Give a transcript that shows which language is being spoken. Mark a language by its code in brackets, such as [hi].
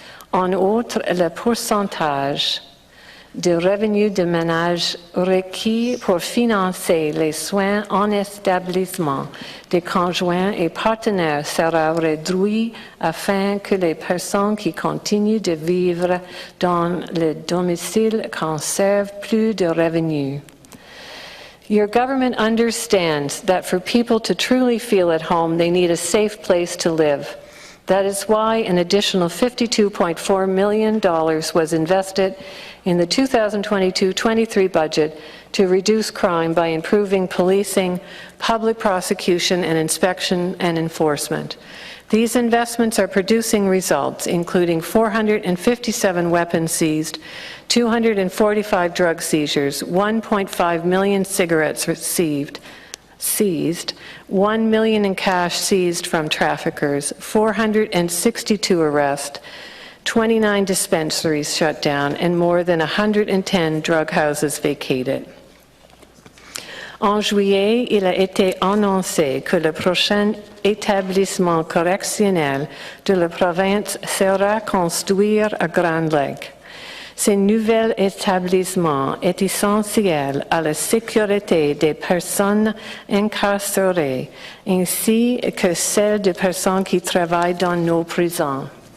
[fr] En outre, le pourcentage de revenus de ménage requis pour financer les soins en établissement des conjoints et partenaires sera réduit afin que les personnes qui continuent de vivre dans le domicile conservent plus de revenus. [en] Your government understands that for people to truly feel at home, they need a safe place to live. That is why an additional $52.4 million was invested in the 2022-23 budget to reduce crime by improving policing, public prosecution, and inspection and enforcement. These investments are producing results, including 457 weapons seized, 245 drug seizures, 1.5 million cigarettes seized, 1 million in cash seized from traffickers, 462 arrests, 29 dispensaries shut down, and more than 110 drug houses vacated. [fr] En juillet, il a été annoncé que le prochain établissement correctionnel de la province sera construit à Grand Lake. Ces nouveaux établissements est essentiel à la sécurité des personnes incarcérées, ainsi que celle des personnes qui travaillent dans nos prisons.